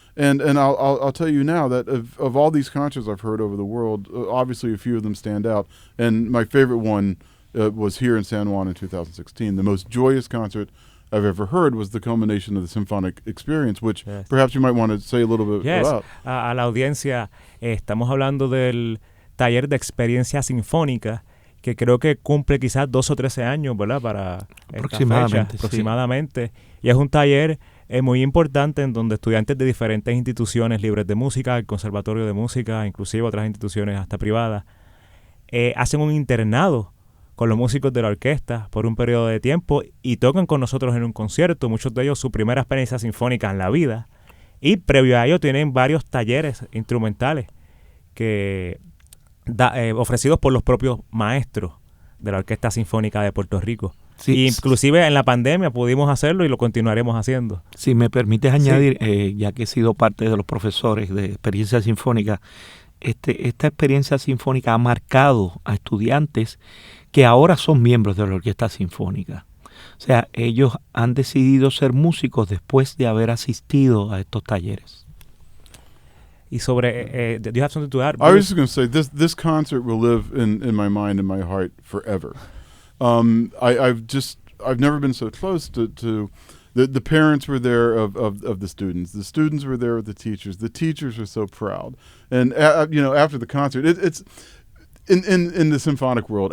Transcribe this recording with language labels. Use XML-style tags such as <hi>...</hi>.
<en>And I'll tell you now that of all these concerts I've heard over the world, obviously a few of them stand out. And my favorite one was here in San Juan in 2016. The most joyous concert I've ever heard was the culmination of the symphonic experience, which perhaps you might want to say a little bit about.</en> <es>A la audiencia, estamos hablando del taller de experiencia sinfónica, que creo que cumple quizás 12 o 13 años, ¿verdad? Para esta fecha, aproximadamente. Y es un taller muy importante en donde estudiantes de diferentes instituciones libres de música, el Conservatorio de Música, inclusive otras instituciones hasta privadas, hacen un internado con los músicos de la orquesta por un periodo de tiempo y tocan con nosotros en un concierto, muchos de ellos su primera experiencia sinfónica en la vida, y previo a ello tienen varios talleres instrumentales que ofrecidos por los propios maestros de la Orquesta Sinfónica de Puerto Rico. Sí. Inclusive en la pandemia pudimos hacerlo y lo continuaremos haciendo. Si me permites añadir, ya que he sido parte de los profesores de experiencia sinfónica, esta experiencia sinfónica ha marcado a estudiantes que ahora son miembros de la Orquesta Sinfónica. O sea, ellos han decidido ser músicos después de haber asistido a estos talleres. Y sobre,</es> <en>do you have something to add? I was just going to say, this concert will live in my mind and my heart forever. I've never been so close to the parents were there of the students. The students were there with the teachers. The teachers were so proud. And after the concert, it's in the symphonic world.</en>